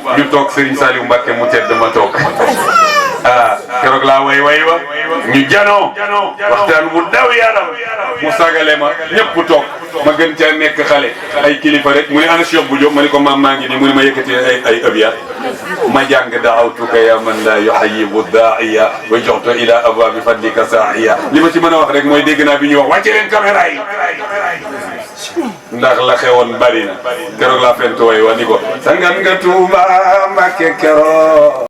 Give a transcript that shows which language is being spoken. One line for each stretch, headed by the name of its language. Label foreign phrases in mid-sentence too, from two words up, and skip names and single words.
Wolof: Ñu toog Serigne Saliou Mbacké mu tedd ma toog. Ah, keroog laa way way wa. Ñu janoo. Waxtaan wu daw yaram. Mu sagale ma, ñëpp toog. Ma gën caa nekk xale. Ay kilifa rek. Mu ne ana Cheikh bu Diop. Ma ne ko maam maa ngi nii. Mu ne ma yëkkati ay, ay ëbyaat. ma jàng:
Arabic: "دعوتك يا من لا يحيب الداعية، وجهت إلى أبواب فضلك ساعيا."
Wolof: Li ma ci mën a wax rek mooy dégg naa bi ñuy wax: "Wàcce leen caméra yi." Ndax la xewoon bari na. Keroog laa fent way wa ni ko: "Sangan nga Tuuba Mbàkke keroog."